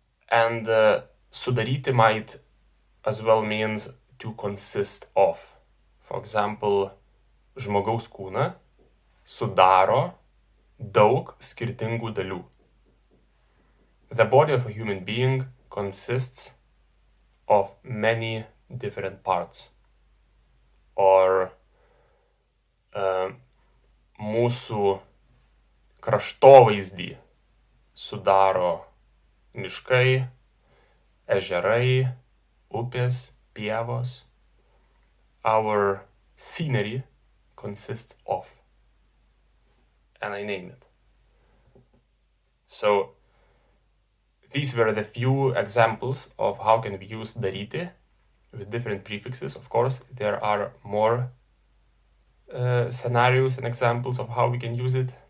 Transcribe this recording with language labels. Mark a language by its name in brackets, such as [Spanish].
[English] And sudaryti might as well means to consist of. For example, [Lithuanian] žmogaus kūną sudaro daug skirtingų dalių. [English] The body of a human being consists of many different parts. [Lithuanian] Or mūsų kraštovaizdį sudaro miškai, ežerai, upės, pievos. [English] Our scenery consists of. And I name it. So these were the few examples of how can we use daryti with different prefixes. Of course, there are more scenarios and examples of how we can use it.